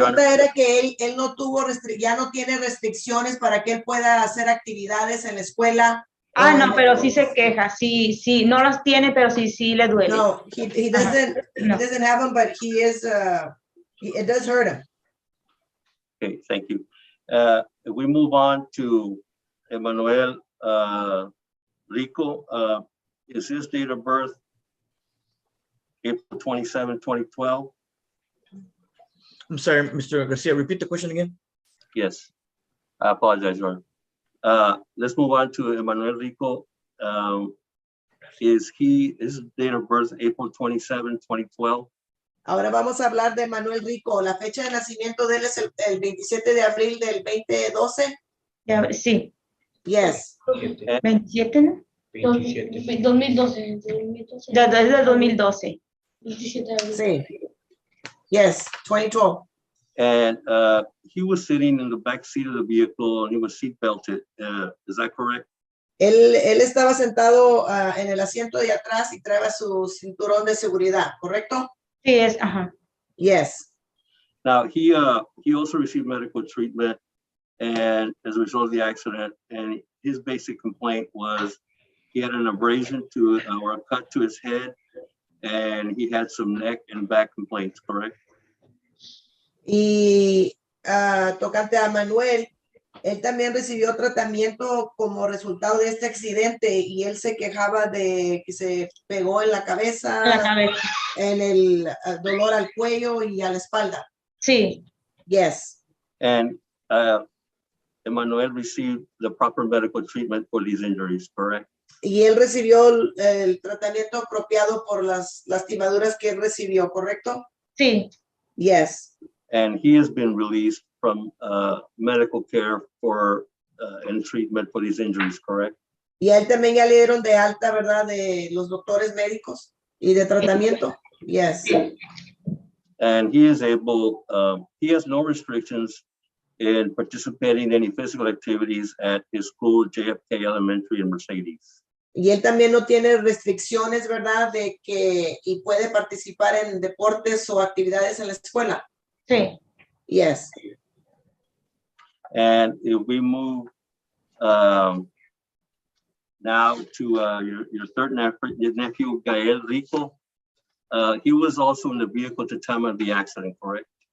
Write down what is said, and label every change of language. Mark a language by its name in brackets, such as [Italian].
[Spanish] pregunta era que él no tuvo, ya no tiene restricciones para que él pueda hacer actividades en la escuela. Ah, o no, en- pero sí se queja, sí, no las tiene, pero sí le duele. [English] No, he doesn't, he No. doesn't have them, but he is, it does hurt him. Okay, thank you. If we move on to Emmanuel Rico, is his date of birth April 27, 2012? I'm sorry, Mr. Garcia, repeat the question again. Yes, I apologize, Your Honor. Let's move on to Emmanuel Rico. Is his date of birth April 27, 2012? [Spanish] Ahora vamos a hablar de Manuel Rico. La fecha de nacimiento de él es el 27 de abril del 2012. Ya, sí, [English] Yes. [Spanish] 27, ¿no? 2012. Desde el 2012. 27 de abril. [English] Sí. Yes, 2012. And he was sitting in the back seat of the vehicle and he was seat belted. Is that correct? [Spanish] Él estaba sentado en el asiento de atrás y traía su cinturón de seguridad, ¿correcto? Sí, ajá. [English] Yes. Now he also received medical treatment, and as a result of the accident, and his basic complaint was he had an abrasion or a cut to his head, and he had some neck and back complaints, correct? [Spanish] Y tocante a Manuel, él también recibió tratamiento como resultado de este accidente y él se quejaba de que se pegó en la cabeza, En la cabeza. en el dolor al cuello y a la espalda. Sí, [English] Yes. And Emmanuel received the proper medical treatment for these injuries, correct? [Spanish] Y él recibió el tratamiento apropiado por las lastimaduras que él recibió, ¿correcto? sí, [English] Yes. And he has been released from medical care and treatment for these injuries, correct? [Spanish] Y a él también ya le dieron de alta, ¿verdad? De los doctores médicos y de tratamiento. [English] Yes. And he is able, he has no restrictions in participating in any physical activities at his school, JFK Elementary in Mercedes. [Spanish] Y él también no tiene restricciones, ¿verdad? De que y puede participar en deportes o actividades en la escuela. sí. [English] Yes. And if we move now to your third nephew, Gael Rico, he was also in the vehicle at the time of the accident, correct?